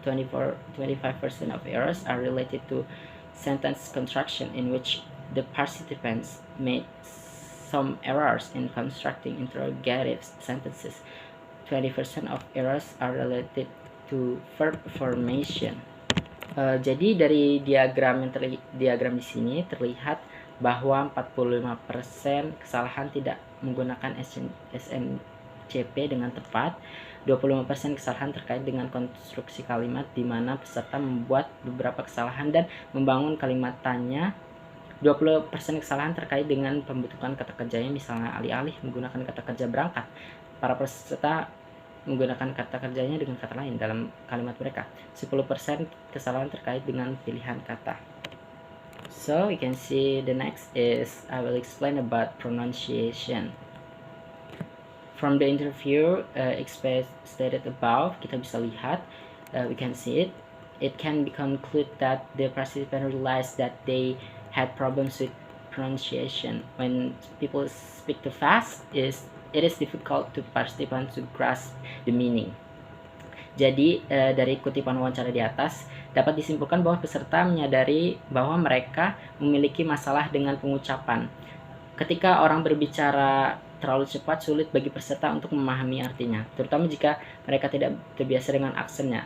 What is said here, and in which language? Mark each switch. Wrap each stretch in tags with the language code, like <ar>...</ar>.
<en>25% of errors are related to sentence construction, in which the participants made some errors in constructing interrogative sentences. 20% of errors are related to verb formation.</en> <id>Jadi dari diagram di sini terlihat bahwa 45% kesalahan tidak menggunakan SMCP dengan tepat, 25% kesalahan terkait dengan konstruksi kalimat di mana peserta membuat beberapa kesalahan dan membangun kalimat tanya. 20% kesalahan terkait dengan pembentukan kata kerjanya, misalnya alih-alih menggunakan kata kerja berangkat, para peserta menggunakan kata kerjanya dengan kata lain dalam kalimat mereka. 10% kesalahan terkait dengan pilihan kata.</id> <en>So we can see the next is I will explain about pronunciation. From the interview stated above,</en> <id>kita bisa lihat,</id> <en>we can see it can be concluded that the participant realized that they had problems with pronunciation. When people speak too fast, it is difficult to participants to grasp the meaning.</en> <id>Jadi dari kutipan wawancara di atas dapat disimpulkan bahwa peserta menyadari bahwa mereka memiliki masalah dengan pengucapan. Ketika orang berbicara terlalu cepat, sulit bagi peserta untuk memahami artinya, terutama jika mereka tidak terbiasa dengan aksennya.</id>